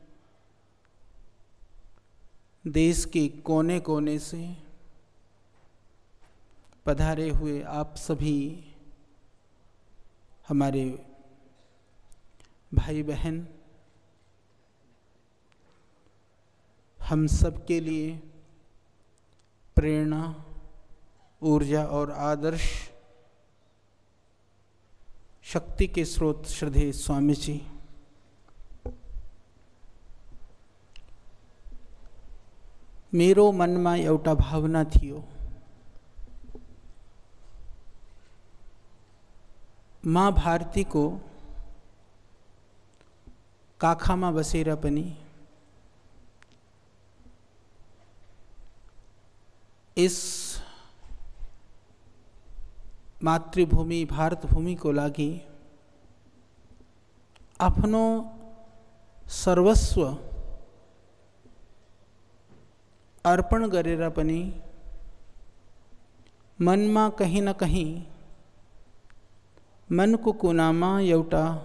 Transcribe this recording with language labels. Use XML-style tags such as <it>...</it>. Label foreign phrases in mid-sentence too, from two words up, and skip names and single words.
<hi>देश के कोने कोने से पधारे हुए आप सभी हमारे भाई बहन हम सब के लिए प्रेरणा, ऊर्जा और आदर्श शक्ति के स्रोत श्रद्धेय स्वामी जी,</hi> <ne>मेरो मनमा एउटा भावना थियो। माँ भारती को काखामा बसेर पनि इस मातृभूमि भारत भूमि को लागि आफ्नो सर्वस्व अर्पण गरेर पनि मनमा</ne> <hi>कहीं न कहीं</hi> <ne>मनको कुनामा एउटा</ne>